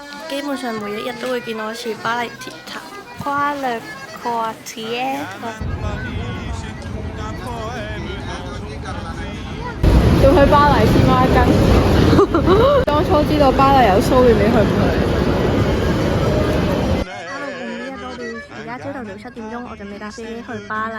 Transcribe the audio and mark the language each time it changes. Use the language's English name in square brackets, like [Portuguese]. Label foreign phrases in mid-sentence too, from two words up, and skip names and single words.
[Cantonese] 基本上每一日都會見到一次巴黎鐵塔。 [French] Quoi le quartier？ [Cantonese] 要去巴黎黐孖筋。當初知道巴黎有騷亂，你去唔去？而家朝頭早7點鐘，我準備搭飛機去巴黎。